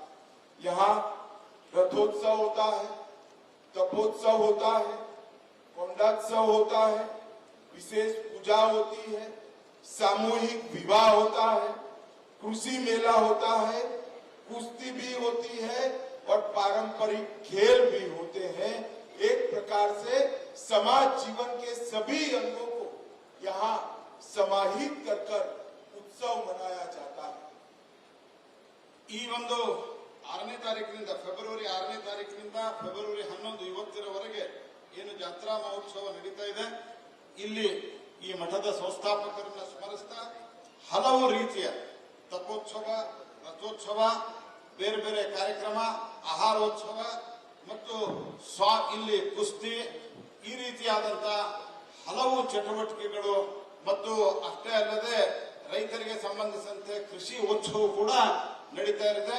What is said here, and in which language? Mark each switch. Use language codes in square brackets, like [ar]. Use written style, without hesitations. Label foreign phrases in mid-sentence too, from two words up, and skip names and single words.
[hi] यहाँ रथोत्सव होता है, तपोत्सव होता है, कोंडात्सव होता है, विशेष पूजा होती है, सामूहिक विवाह होता है, कृषि मेला होता है, कुश्ती भी होती है और पारंपरिक खेल भी होते हैं। एक प्रकार से समाज जीवन के सभी अंगों को यहाँ समाहित कर उत्सव मनाया जाता है। [kn] ಈ ಒಂದು 6ನೇ ತಾರೀಕಿನಿಂದ ಫೆಬ್ರವರಿ 6ನೇ ತಾರೀಕಿನಿಂದ ಫೆಬ್ರವರಿ 11 ಇವತ್ತಿನವರೆಗೆ ಏನು ಜಾತ್ರಾ ಮಹೋತ್ಸವ ನಡೀತಾ ಇದೆ, ಇಲ್ಲಿ ಈ ಮಠದ ಸಂಸ್ಥಾಪಕರನ್ನ ಸ್ಮರಿಸ್ತಾ ಹಲವು ರೀತಿಯ ತಪೋತ್ಸವ, ರಥೋತ್ಸವ, ಬೇರೆ ಬೇರೆ ಕಾರ್ಯಕ್ರಮ, ಆಹಾರೋತ್ಸವ ಮತ್ತು ಇಲ್ಲಿ ಕುಸ್ತಿ, ಈ ರೀತಿಯಾದಂತಹ ಹಲವು ಚಟುವಟಿಕೆಗಳು ಮತ್ತು ಅಷ್ಟೇ ಅಲ್ಲದೆ ರೈತರಿಗೆ ಸಂಬಂಧಿಸಿದಂತೆ ಕೃಷಿ ಉತ್ಸವ ಕೂಡ ನಡೀತಾ ಇದೆ.